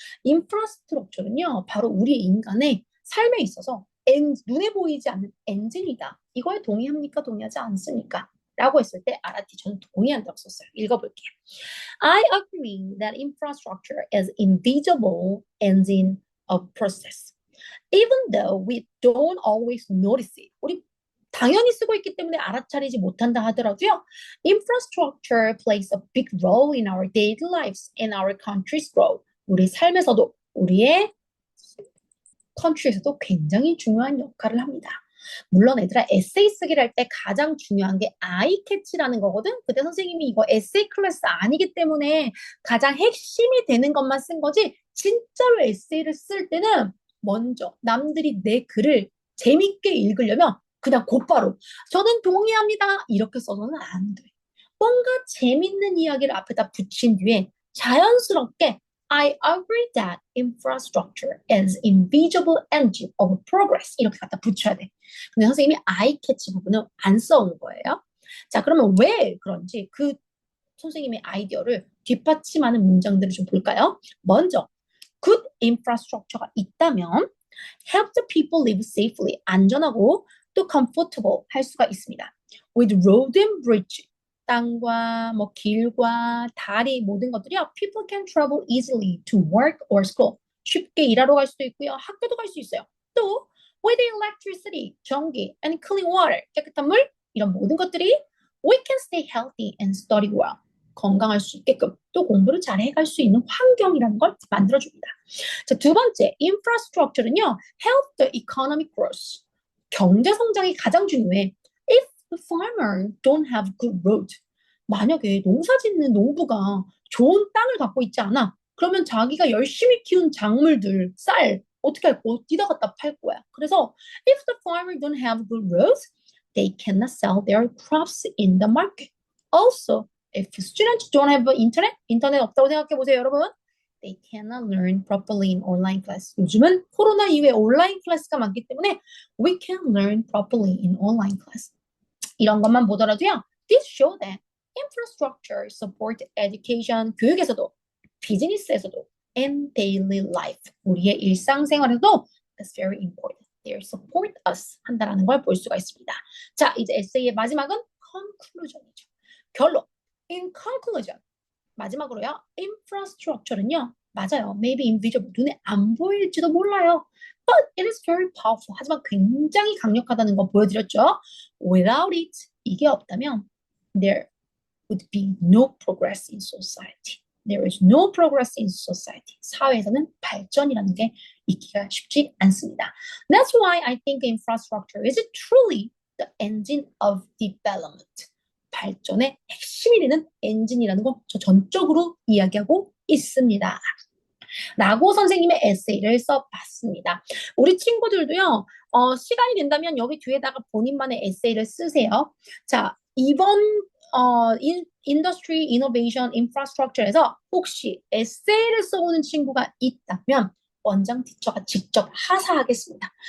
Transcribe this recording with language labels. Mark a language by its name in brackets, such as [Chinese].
[Korean] 인프라스트럭처는요 바로 우리 인간의 삶에 있어서 눈에 보이지 않는 엔진이다. 이거에 동의합니까? 동의하지 않습니까? 라고 했을 때 아라티 저는 동의한다고 썼어요. 읽어볼게요. [English] I agree that infrastructure is invisible engine of process. Even though we don't always notice it. [Korean] 우리 당연히 쓰고 있기 때문에 알아차리지 못한다 하더라도요. [English] Infrastructure plays a big role in our daily lives and our country's growth. [Korean] 우리 삶에서도 우리의 country에서도 굉장히 중요한 역할을 합니다. 물론 얘들아 에세이 쓰기를 할 때 가장 중요한 게 아이 캐치라는 거거든. 그때 선생님이 이거 에세이 클래스 아니기 때문에 가장 핵심이 되는 것만 쓴 거지 진짜로 에세이를 쓸 때는 먼저 남들이 내 글을 재밌게 읽으려면 그냥 곧바로 저는 동의합니다 이렇게 써서는 안 돼. 뭔가 재밌는 이야기를 앞에다 붙인 뒤에 자연스럽게 [English] I agree that infrastructure is invisible engine of progress [Korean] 이렇게 갖다 붙여야 돼. 근데 선생님이 I catch 부분은 안 써온 거예요. 자, 그러면 왜 그런지 그 선생님의 아이디어를 뒷받침하는 문장들을 좀 볼까요? 먼저 good infrastructure가 있다면 [English] help the people live safely [Korean] 안전하고 또 comfortable 할 수가 있습니다. [English] With road and bridge [Korean] 땅과 뭐 길과 다리 모든 것들이요. [English] People can travel easily to work or school. [Korean] 쉽게 일하러 갈 수도 있고요. 학교도 갈 수 있어요. [English] 또 with electricity, 전기, and clean water, [Korean] 깨끗한 물 이런 모든 것들이 [English] we can stay healthy and study well. [Korean] 건강할 수 있게끔 또 공부를 잘 해갈 수 있는 환경이라는 걸 만들어줍니다. 자, 두 번째, infrastructure는요. [English] help the economic growth. [Korean] 경제 성장이 가장 중요해. [English] If the farmer don't have good road, [Korean] 만약에 농사 짓는 농부가 좋은 땅을 갖고 있지 않아, 그러면 자기가 열심히 키운 작물들, 쌀 어떻게 할 거야? 어디다 갖다 팔 거야? 그래서 [English] if the farmer don't have good roads, they cannot sell their crops in the market. Also, if students don't have [Korean] 인터넷 없다고 생각해 보세요, 여러분. [English] They cannot learn properly in online class. [Korean] 요즘은 코로나 이후에 온라인 클래스가 많기 때문에 [English] we can learn properly in online class. [Korean] 이런 것만 보더라도요. [English] This show that infrastructure support education, [Korean] 교육에서도, 비즈니스에서도, [English] and daily life, [Korean] 우리의 일상생활에도 [English] that's very important. They support us [Korean] 한다라는 걸 볼 수가 있습니다. 자, 이제 에세이의 마지막은 conclusion이죠. 결론. [English] In conclusion. [Korean] 마지막으로요. infrastructure는요. 맞아요. [English] maybe invisible. [Korean] 눈에 안 보일지도 몰라요. [English] But it is very powerful. [Korean] 하지만 굉장히 강력하다는 거 보여드렸죠. [English] Without it, [Korean] 이게 없다면 [English] there would be no progress in society. There is no progress in society. [Korean] 사회에서는 발전이라는 게 있기가 쉽지 않습니다. [English] That's why I think infrastructure is truly the engine of development. [Korean] 발전의 핵심이 되는 엔진이라는 거 저 전적으로 이야기하고 있습니다. 라고 선생님의 에세이를 써봤습니다. 우리 친구들도요, 시간이 된다면 여기 뒤에다가 본인만의 에세이를 쓰세요. 자, 이번 인더스트리 이노베이션 인프라스트럭처에서 혹시 에세이를 써오는 친구가 있다면 원장 티처가 직접 하사하겠습니다.